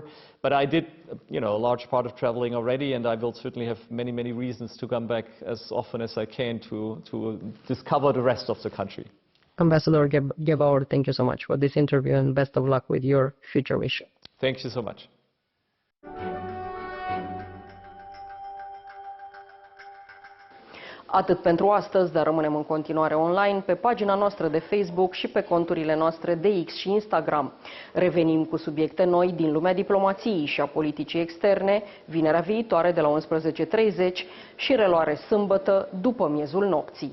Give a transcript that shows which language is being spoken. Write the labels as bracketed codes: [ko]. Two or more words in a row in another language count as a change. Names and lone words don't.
[en] But I did, a large part of traveling already, and I will certainly have many reasons to come back as often as I can to discover the rest of the country. Ambassador Gebauer, thank you so much for this interview, and best of luck with your future mission. Thank you so much. [ro] Atât pentru astăzi, dar rămânem în continuare online pe pagina noastră de Facebook și pe conturile noastre de X și Instagram. Revenim cu subiecte noi din lumea diplomației și a politicii externe, vinerea viitoare de la 11:30 și reluare sâmbătă după miezul nopții.